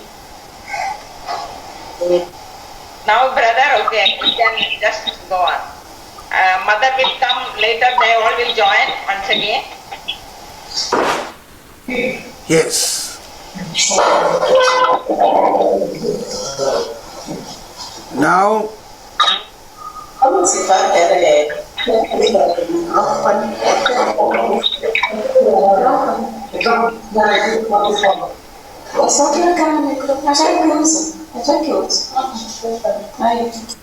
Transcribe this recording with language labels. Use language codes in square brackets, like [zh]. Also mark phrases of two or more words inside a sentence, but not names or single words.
[en] Now, brother, okay, we can just go on. Mother will come later, they all will join once again. Yes. Now, [it] Come si fa [pt] Só colocar no microfone, mas já é que uso. Aí.